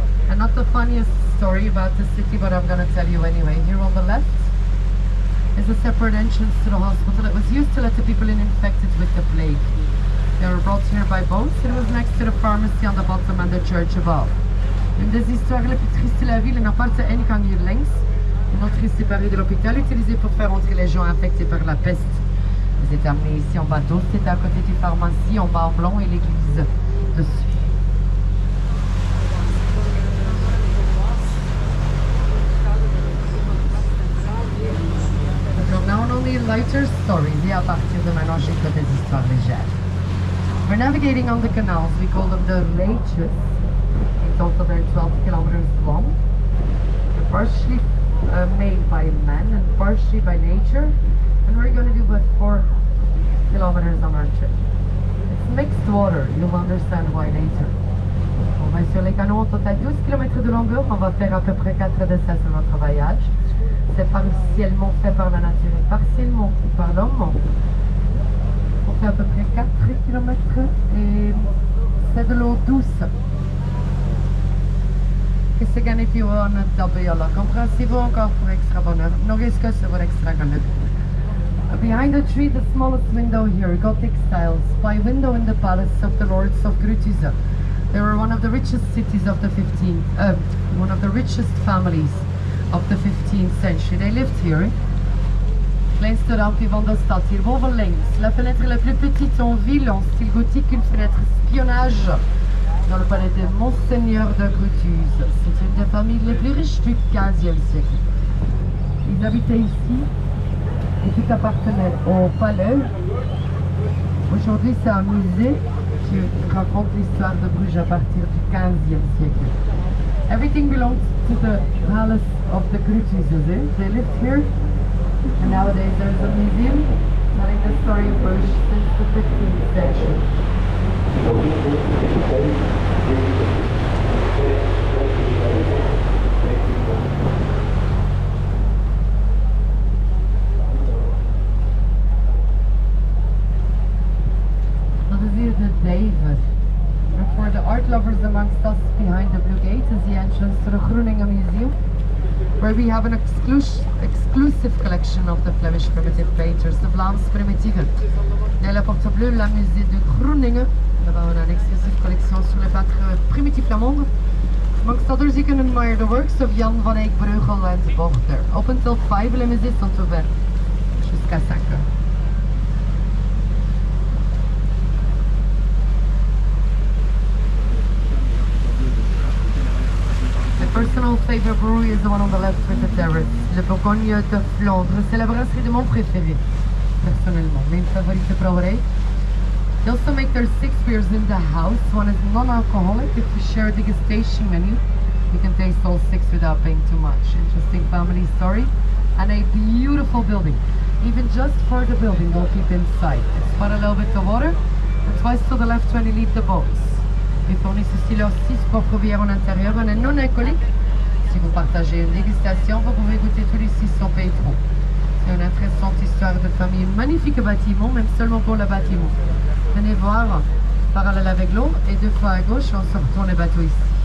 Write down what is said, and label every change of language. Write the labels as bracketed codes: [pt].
[en] And not the funniest story about the city, but I'm gonna tell you anyway. Here on the left is a separate entrance to the hospital. It was used to let the people in infected with the plague. They were brought here by boats. It was next to the pharmacy on the bottom and the church above. [fr] Une des histoires les plus tristes de la ville, n'a pas de Enikang [nl] hier links. [fr] Une autre est séparée de l'hôpital, utilisée pour faire entrer les gens infectés par la peste. Ils étaient amenés ici en bateau. C'était à côté du pharmacie, en bas en blanc, et l'église dessus. [en] Now only lighter stories, [fr] et à partir de maintenant, j'ai que des histoires légères. [en] We're navigating on the canals, we call them the Leitjes. In total they're 12 kilometers long. They're partially made by man and partially by nature. And we're going to do about 4 kilometers on our trip. It's mixed water, you'll understand why later. [fr] On va sur les canaux, au total 12 km de longueur, on va faire à peu près 4 descentes sur notre voyage. C'est partiellement fait par la nature et partiellement par l'homme. On fait à peu près 4 km et c'est de l'eau douce. Que c'est gagné puis on a d'abord là. Compréhensible encore pour extra bonheur. No risque c'est pour extra bonheur. [en] Behind the tree, the smallest window here, Gothic styles, by window in the palace of the lords of Bruges. They were one of the richest cities of the 15th, one of the richest families of the 15th century. They lived here. [nl] Kleinste raampje van de stad, hierboven links. [fr] La fenêtre la plus petite en ville, en style gothique, une fenêtre espionnage dans le palais de Monseigneur de Bruges. C'est une des familles les plus riches du 15e siècle. Ils habitaient ici et tout appartenait au palais. Aujourd'hui, c'est un musée qui raconte l'histoire de Bruges à partir du 15e siècle. [en] Everything belongs to the palace of the Bruges. They lived here, and nowadays there's a museum telling the story of Bruges since the 15th century. So this is the David. And for the art lovers amongst us, behind the blue gate is the entrance to the Groningen Museum, where we have an exclusive collection of the Flemish primitive painters, the Vlaams Primitieven. [fr] Dans la porte bleue, la musée de Groningen. Là-bas, on a une exclusive collection sur les peintres primitifs flamands. [en] Amongst others, you can admire the works of Jan van Eyck, Bruegel and Bochter. Up until 5, [fr] les musées sont ouverts jusqu'à 5 heures. [en] Personal favorite brewery is the one on the left with the terrace. [fr] Le Bourgogne de Flandre. C'est la brasserie de mon préféré, personnellement. [nl] Mijn favoriete brouwerij. [en] They also make their 6 beers in the house. One is non-alcoholic. If you share a degustation menu, you can taste all 6 without paying too much. Interesting family story. And a beautiful building. Even just for the building, we'll keep inside. It's parallel with the water. And twice to the left when you leave the boats. [fr] Ils fournissent aussi leurs 6 propres bières en intérieur, on est non alcoolique. Si vous partagez une dégustation, vous pouvez goûter tous les 6 sans payer trop. C'est une intéressante histoire de famille, magnifique bâtiment, même seulement pour le bâtiment. Venez voir, parallèle avec l'eau, et 2 fois à gauche, on se retourne les bateaux ici.